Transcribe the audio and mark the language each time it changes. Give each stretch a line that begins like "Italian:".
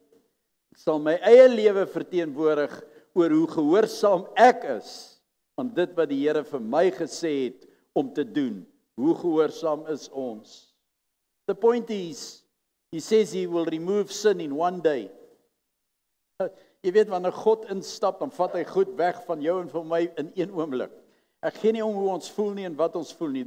Afrikaans: Ek sal my eie lewe verteenwoordig oor hoe gehoorsaam ek is aan dit wat die Here vir my gesê het om te doen. Hoe gehoorsaam is ons?
English: The point is, he says he will remove sin in one day.
Afrikaans: Jy weet, wanneer God instap, dan vat hy goed weg van jou en van my in een oomblik. Ek gee nie om hoe ons voel nie en wat ons voel nie.